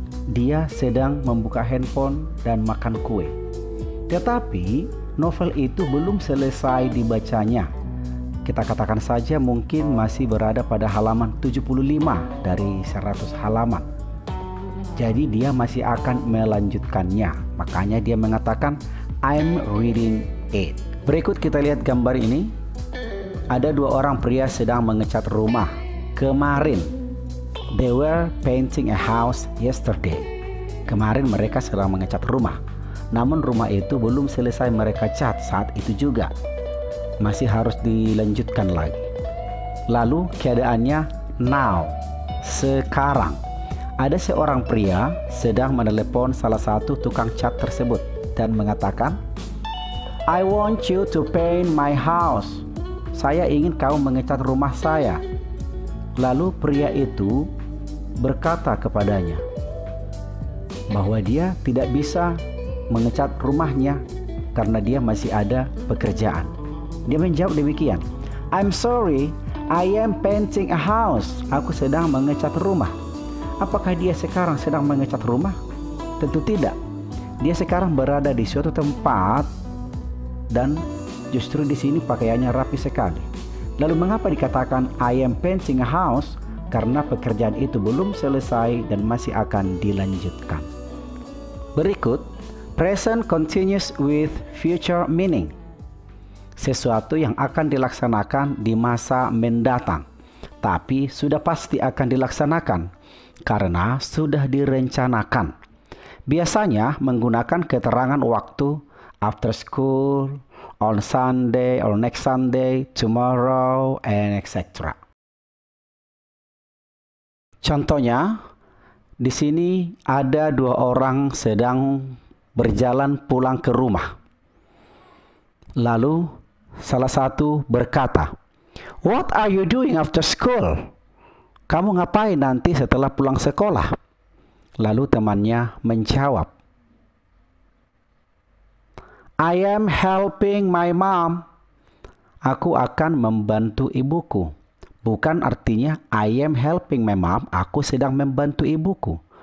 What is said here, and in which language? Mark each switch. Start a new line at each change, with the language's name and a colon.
Indonesian: Dia sedang membuka handphone dan makan kue. Tetapi novel itu belum selesai dibacanya. Kita katakan saja mungkin masih berada pada halaman 75 dari 100 halaman. Jadi dia masih akan melanjutkannya. Makanya dia mengatakan
English: I'm reading it.
Indonesian: Berikut kita lihat gambar ini. Ada dua orang pria sedang mengecat rumah. Kemarin
English: they were painting a house yesterday.
Indonesian: Kemarin mereka sedang mengecat rumah. Namun rumah itu belum selesai mereka cat saat itu juga. Masih harus dilanjutkan lagi. Lalu keadaannya now, sekarang. Ada seorang pria sedang menelepon salah satu tukang cat tersebut dan mengatakan,
English: "I want you to paint my house."
Indonesian: Saya ingin kau mengecat rumah saya. Lalu pria itu berkata kepadanya bahwa dia tidak bisa mengecat rumahnya karena dia masih ada pekerjaan. Dia menjawab demikian,
English: "I'm sorry, I am painting a house."
Indonesian: Aku sedang mengecat rumah. Apakah dia sekarang sedang mengecat rumah? Tentu tidak. Dia sekarang berada di suatu tempat dan justru di sini pakaiannya rapi sekali. Lalu mengapa dikatakan
English: I am painting a house?
Indonesian: Karena pekerjaan itu belum selesai dan masih akan dilanjutkan. Berikut,
English: present continues with future meaning.
Indonesian: Sesuatu yang akan dilaksanakan di masa mendatang, tapi sudah pasti akan dilaksanakan karena sudah direncanakan. Biasanya menggunakan keterangan waktu
English: after school, on Sunday or next Sunday, tomorrow, and etc.
Indonesian: Contohnya, di sini ada dua orang sedang berjalan pulang ke rumah. Lalu salah satu berkata,
English: "What are you doing after school?"
Indonesian: Kamu ngapain nanti setelah pulang sekolah? Lalu temannya menjawab,
English: "I am helping my mom."
Indonesian: Aku akan membantu ibuku. Bukan artinya
English: I am helping my mom,
Indonesian: aku sedang membantu ibuku.